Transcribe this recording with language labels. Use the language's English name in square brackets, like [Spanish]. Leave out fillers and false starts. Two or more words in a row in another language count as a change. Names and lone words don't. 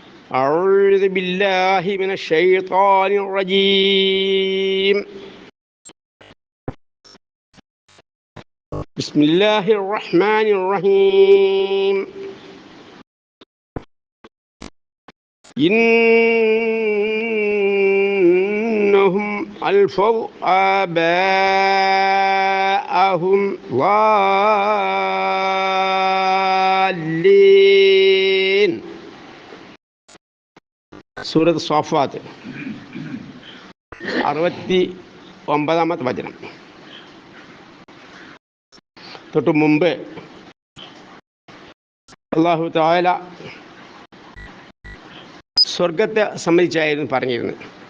[Arabic] أعوذ بالله من الشيطان الرجيم بسم الله الرحمن الرحيم إنهم ألفوا آباءهم ضالين. [Malayalam] സൂറത്ത് സ്വാഫാത്ത് 69-ാമത്തെ വചനം. തൊട്ട് മുമ്പ് അല്ലാഹു തആല സ്വർഗത്തെ സംബന്ധിച്ചായിരുന്നു പറഞ്ഞിരുന്നത്.